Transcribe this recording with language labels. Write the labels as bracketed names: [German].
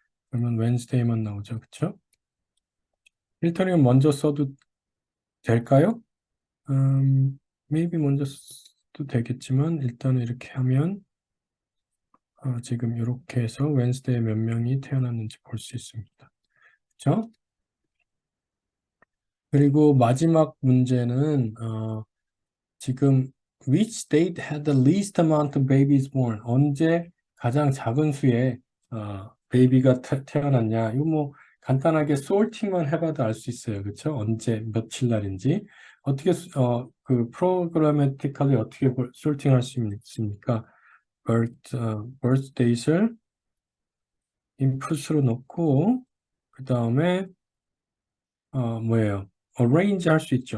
[Korean] 그러면 웬스데이만 나오죠. 그쵸? 필터링 먼저 써도 될까요? maybe 먼저 써도 되겠지만 일단은 이렇게 하면 지금 이렇게 해서 웬스데이에 몇 명이 태어났는지 볼 수 있습니다. 그쵸? 그리고 마지막 문제는 지금 [English] which state had the least amount of babies born? [Korean] 언제 가장 작은 수의 베이비가 태어났냐? 이거 뭐 간단하게 sorting만 해봐도 알 수 있어요. 그렇죠? 언제 며칠 날인지 어떻게 그 프로그래매틱하게 어떻게 sorting 할 수 있습니까? birth date을 input으로 넣고 그 다음에 뭐예요? arrange 할 수 있죠.